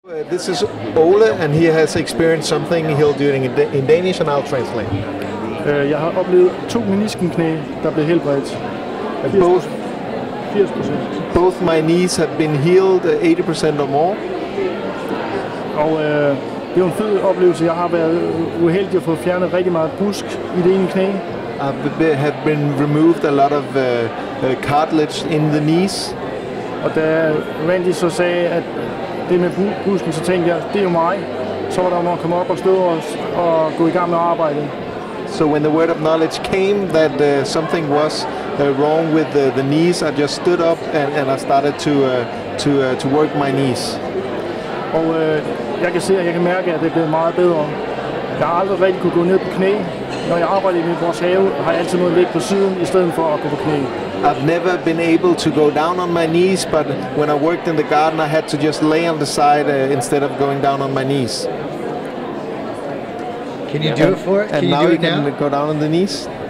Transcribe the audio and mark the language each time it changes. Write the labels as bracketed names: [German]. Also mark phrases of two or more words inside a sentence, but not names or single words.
[English] This is Ole, and he has experienced something. He'll do it in Danish, and I'll translate. [Danish] Jeg har oplevet 2 meniskenknæ, der blev helbredt. 80%. [English] Both my knees have been healed 80% or more. [Danish] Og det er en fed oplevelse. Jeg har været uheldig at få fjernet rigtig meget busk i det ene knæ. [English] Have been removed a lot of cartilage in the knees. [Danish] Og da Randy så sagde, at det med busken, så tænkte jeg, det er jo mig. Så var der nogen at komme op og stå og gå i gang med arbejdet. [English] So when the word of knowledge came that something was wrong with the knees, I just stood up and I started to work my knees. [Danish] Og jeg kan se, og jeg kan mærke, at det er blevet meget bedre. Jeg har aldrig rigtig kunne gå ned på knæ. Når jeg arbejder i vores have, har jeg altid noget at ligge på siden, i stedet for at gå på knæ. [English] I've never been able to go down on my knees, but when I worked in the garden, I had to just lay on the side instead of going down on my knees. Can you do it for it? And Can now you do you it can now? go down on the knees.